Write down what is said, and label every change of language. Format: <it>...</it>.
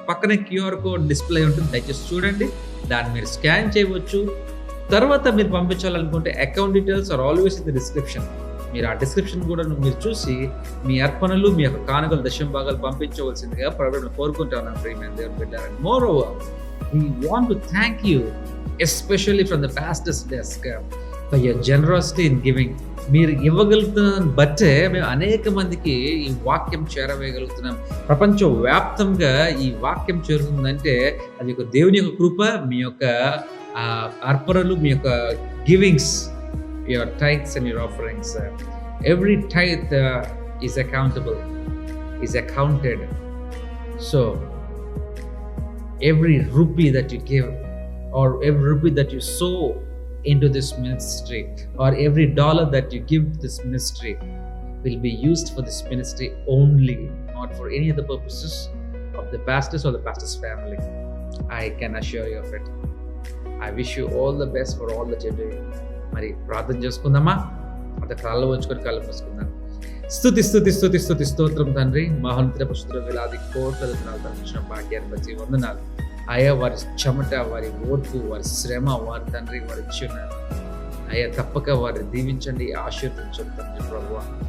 <te>పక్కనే QR code display ఉంటుంది, దయచేసి చూడండి. దాన్ని మీరు స్కాన్ చేయవచ్చు. తర్వాత మీరు పంపించాలనుకుంటే</te> <en>Account details are always in the description.</en> <te>మీరు ఆ డిస్క్రిప్షన్ కూడా మీరు చూసి మీ అర్పణలు, మీ యొక్క కానుకలు, దశమ భాగాలు పంపించవలసిందిగా ప్రభువుని కోరుకుంటా ఉన్నాను ప్రియమైన దేవుని బిడ్డలారా.</te> <en>Moreover, we want to thank you especially from the pastor's desk for your generosity in giving.</en> <te>మీరు ఇవ్వగలుగుతున్న బట్టే మేము అనేక మందికి ఈ వాక్యం చేరవేయగలుగుతున్నాం. ప్రపంచవ్యాప్తంగా ఈ వాక్యం చేరుతుందంటే అది ఒక దేవుని యొక్క కృప. మీ యొక్క అర్పణలు, మీ యొక్క givings,</te> <en>your tithes and your offerings, every tithe is accountable, is accounted. So every rupee that you give or every rupee that you sow into this ministry, or every dollar that you give to this ministry will be used for this ministry only, not for any other purposes of the pastors or the pastor's family. I can assure you of it. I wish you all the best for all that you're doing.</en> <te>మరి ప్రార్థన చేసుకుందామా? అంత కాళ్ళు వచ్చుకొని కళ్ళు మూసుకుందాం. స్తుతి స్తోత్రం తండ్రి, మహోన్నత పరిశుద్ధుల వేలాది కోట్ల వందనాలు తరలించిన భాగ్యాన్ని బట్టి వందనాలు. అయ్యా వారి చెమట, వారి ఓర్పు, వారి శ్రమ, వారి తండ్రి వారి ఇచ్చి ఉన్నారు. అయ్యా తప్పక వారిని దీవించండి, ఆశీర్వదించండి తండ్రి ప్రభువా.</te>